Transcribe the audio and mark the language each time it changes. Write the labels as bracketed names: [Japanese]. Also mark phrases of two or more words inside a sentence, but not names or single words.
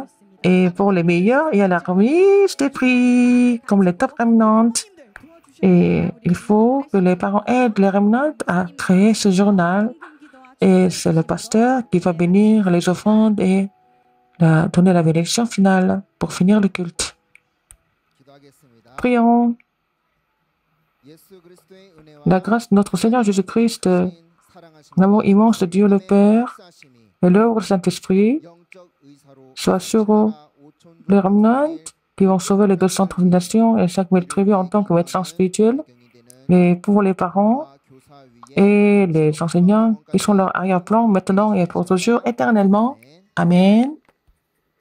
[French] Et pour les meilleurs, il y a la remise des prix, comme les [English] top remnants. [French] Et il faut que les parents aident les remnants à créer ce journal. Et c'est le pasteur qui va bénir les offrandes et donner la bénédiction finale pour finir le culte. [Korean] 기도하겠습니다. [French] Prions. [Korean] 예수 그리스도의 은혜와 [French] La grâce de notre Seigneur Jésus-Christ, [Korean] 사랑하심과 [French] l'amour immense de Dieu le Père [Korean] 역사하심이 [French] et l'œuvre du Saint-Esprit [Korean] 영적 의사로 [French] soient sur les remnants qui vont sauver les 230 nations et 5000 tribus en tant que médecins spirituels, et pour les parents et les enseignants qui sont leur arrière-plan maintenant et pour toujours éternellement.